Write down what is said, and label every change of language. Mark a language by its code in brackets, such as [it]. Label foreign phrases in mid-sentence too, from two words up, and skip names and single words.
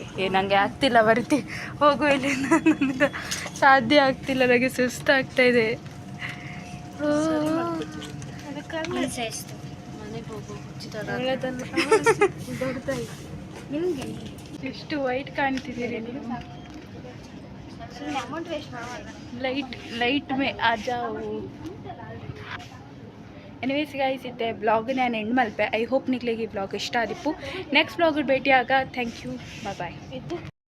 [kn] ನನಗೆ ಆಗ್ತಿಲ್ಲ ಬರ್ತಿ ಹೋಗು ಇಲ್ಲಿ, ನನಗೆ ಸಾಧ್ಯ ಆಗ್ತಿಲ್ಲ, ನನಗೆ ಸುಸ್ತಾಗ್ತಾಯಿದೆ. ಎಷ್ಟು ವೈಟ್ ಕಾಣ್ತಿದ್ದೀರಿ ನೀವು. [hi] लाइट में आ जाऊँ. [en] anyways guys, [tcy] ಇತ್ತೆ ಬ್ಲಾಗ್ ನಾನು ಎಂಡ್ ಮಲ್ಪೆ. [en] I hope [tcy] ನಿಕ್ಲಿಗೆ ಈ ಬ್ಲಾಗ್ ಇಷ್ಟ ಆದಿಪ್ಪು. [en] next blog [tcy] ಭೇಟಿಯಾಗ. [en] thank you, bye.